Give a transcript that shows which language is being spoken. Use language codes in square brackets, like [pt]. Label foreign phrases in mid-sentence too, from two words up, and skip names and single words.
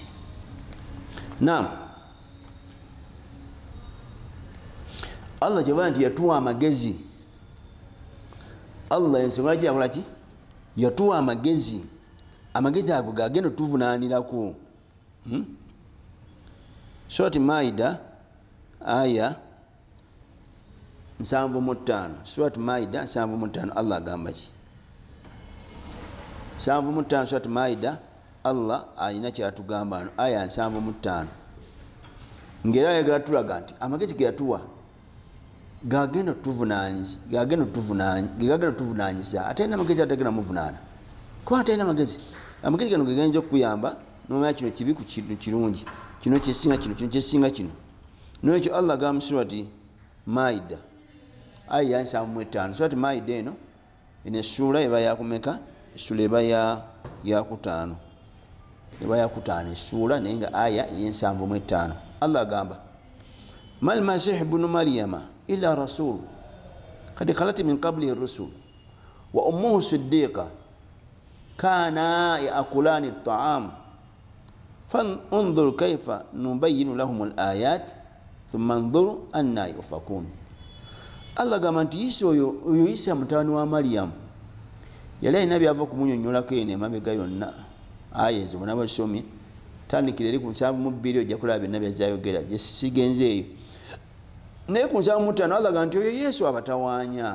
[lg] Naam, Allah kyebala nti yatuwa amagezi. Allah ensonga lwaki yakola ki? Yatuwa amagezi. Amagezi ago gagenda tuvunaanirako. Surati Maida aya 75. Surati Maida 75 Allah agamba ki? 75 Surati Maida Allah ayina kyatugamba ano aya 75. Ngera ayagala tulaga nti amagezi ge yatuwa gagenda tuvunaanyisa. Atayina amagezi atagenda muvunaana. Kuba atayina amagezi. Amagezi gano gegenza okuyamba n'omanya kino kibi ku kintu kirungi, kino kyesinga kino, kino kyesinga kino. N'ekyo Allah agamba mu Surati Maida aya 75. Surati Maida eno essuula eba yakumeka? Essuula eba yakutaano. Eba yakutaano essuula naye nga aya ye75. [ar] الله agamba ما المسيح ابن مريم إلا رسول قد خلت من قبله الرسل وأمه صديقة كانا يأكلان الطعام فانظر كيف نبين لهم الآيات ثم انظر أنى يؤفكون. [lg] Allah gamba nti Isa oyo Isa mutani wa Maryam yali alina byava okumunyonyolako eno emabega yonna. Aya ezo bonna basomye tandikira eri ku 72 ojja kulaba byonna byazayogera gye sigenze eyo. Naye ku 75 Allah gamba nti oyo Yesu abatawaanya.